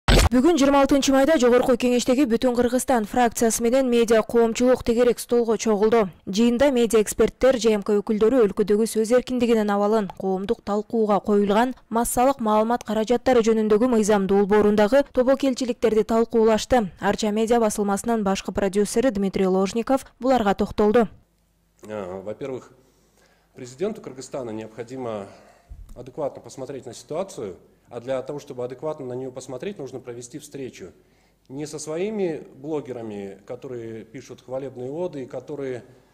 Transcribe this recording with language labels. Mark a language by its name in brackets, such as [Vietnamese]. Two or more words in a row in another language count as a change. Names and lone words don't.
[Kyrgyz] Бүгүн 26 майда Жогорку Кеңештеги Бүтүн Кыргызстан фракциясы менен медиа коомчулук тегерек столго чогулду. Жыйында медиа эксперттер, ЖМК өкүлдөрү өлкөдөгү сөз эркиндигинин абалын, коомдук талкууга коюлган массалык маалымат каражаттары жөнүндөгү мыйзам долбоорундагы тобокелчиликтерди талкуулашты. Арча медиа басылмасынын башкы продюсери Дмитрий Ложников буларга токтолду. [Russian] Во-первых, президенту Кыргызстана необходимо адекватно посмотреть на ситуацию, а для того, чтобы адекватно на нее посмотреть, нужно провести встречу не со своими блогерами, которые пишут хвалебные оды и которые